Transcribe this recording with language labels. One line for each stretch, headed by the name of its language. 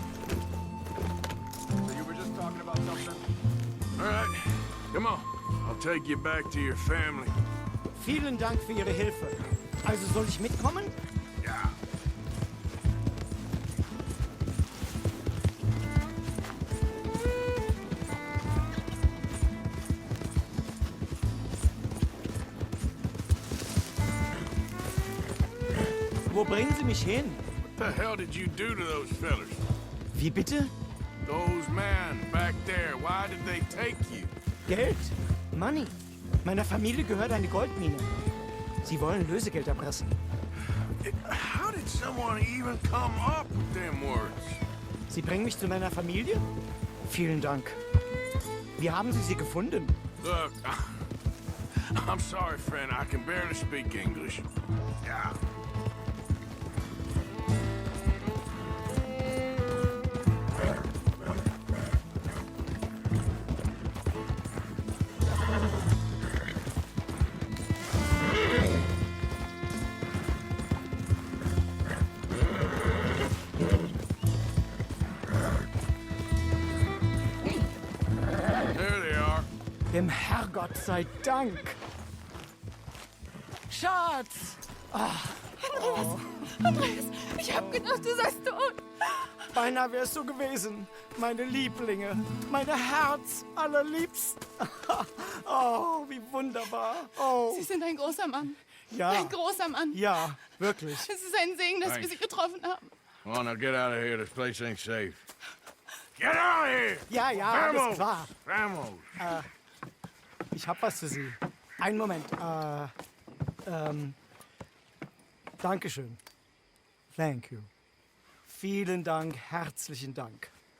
English: So you were just talking about something? All right, come on. I'll take you back to your family.
German: Vielen Dank für Ihre Hilfe. Also soll ich mitkommen?
English: Yeah.
German: Wo bringen Sie mich hin?
English: What the hell did you do to those fellers?
German: Wie bitte?
English: Those men back there, why did they take you?
German: Geld?
English: Money.
German: Meiner Familie gehört eine Goldmine. Sie wollen Lösegeld erpressen.
English: How did someone even come up with them words?
German: Sie bringen mich zu meiner Familie? Vielen Dank. Wie haben Sie sie gefunden?
English: Look, I'm sorry, friend. I can barely speak English. Yeah.
German: Dem Herrgott sei Dank. Schatz! Andreas, ich hab gedacht, du seist tot. Beinahe wär's so gewesen. Meine Lieblinge, meine Herz allerliebsten. Oh, wie wunderbar. Oh, Sie sind ein großer Mann. ja. Ein großer Mann. Ja, wirklich. Es ist ein Segen, dass wir Sie getroffen haben.
English: Come on, now get out of here. This place ain't safe. Get out of here!
German: Ja, ja, alles klar.
Spanish: Vamos!
German: Ich hab was für Sie. Einen Moment. Dankeschön.
English: Thank you.
German: Vielen Dank, herzlichen Dank.